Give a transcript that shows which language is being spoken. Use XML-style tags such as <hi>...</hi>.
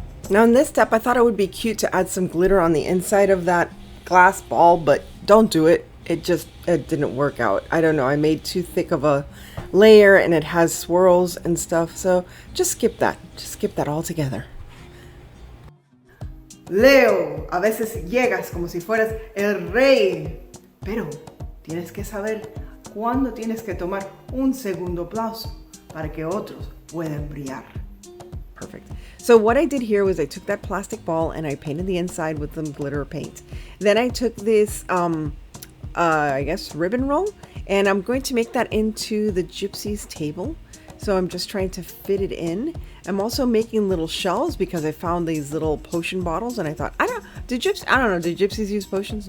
<en>Now in this step, I thought it would be cute to add some glitter on the inside of that glass ball, but don't do it. It didn't work out. I don't know. I made too thick of a layer and it has swirls and stuff. So just skip that. Just skip that altogether.</en> <es>Leo, a veces llegas como si fueras el rey, pero tienes que saber cuándo tienes que tomar un segundo aplauso para que otros puedan brillar.</es> <en>Perfect. So what I did here was I took that plastic ball and I painted the inside with some glitter paint. Then I took this I guess ribbon roll, and I'm going to make that into the gypsy's table. So I'm just trying to fit it in. I'm also making little shells because I found these little potion bottles and I thought, I don't know, do gypsies use potions?</en>